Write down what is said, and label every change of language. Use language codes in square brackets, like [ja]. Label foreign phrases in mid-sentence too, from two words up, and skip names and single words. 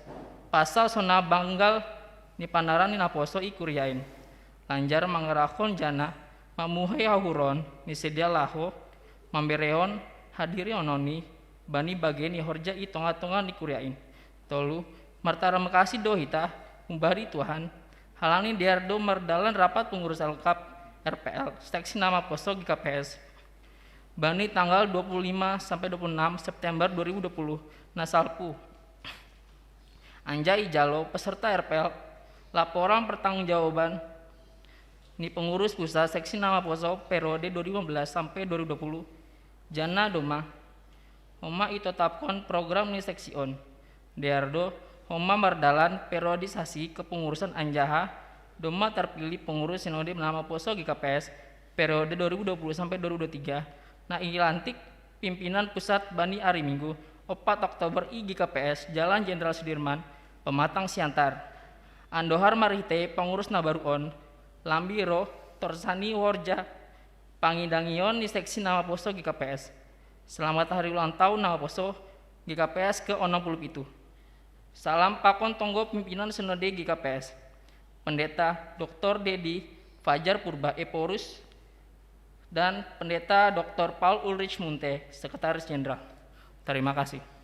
[bts] pasal sona banggal ni panaran ni naposo ikuryain lanjar mangerakon jana mamuhai hahuron ni sedia laho mambereon hadiri ononi bani bageni horja i tonga-tonga ni kuryain tolu martara makasih dohita umbari Tuhan halani diardo mardalan [id] rapat pengurus lengkap RPL seksi [bts] nama poso GKPS bani tanggal [id] 25 sampai 26 September 2020 [bts] nasalpu [id] anjai jalo peserta RPL laporan pertanggungjawaban ni pengurus pusat seksi nama poso periode 2015 sampai 2020 jana [bts] doma homa itetapkan program ni seksi on diardo homa mardalan [id] periodisasi kepengurusan [bts] anjaha doma [id] terpilih pengurus sinode [bts] nama poso GKPS [id] periode 2020 sampai 2023 [bts] nah ilantik [id] pimpinan pusat [bts] bani [id] hari Minggu 4 Oktober [bts] i GKPS Jalan Jenderal Sudirman Pematang Siantar Andohar marite pengurus nabaruon, lambiro torsani warja, pangidangion di seksi nama poso GKPS. [id] Selamat hari ulang tahun nama poso GKPS ke-67. [bts] Salam pakon tonggo [id] pimpinan Senode GKPS. Pendeta Dr. Dedi Fajar Purba Eporus dan Pendeta Dr. Paul Ulrich Munte, Sekretaris Jenderal. Terima kasih.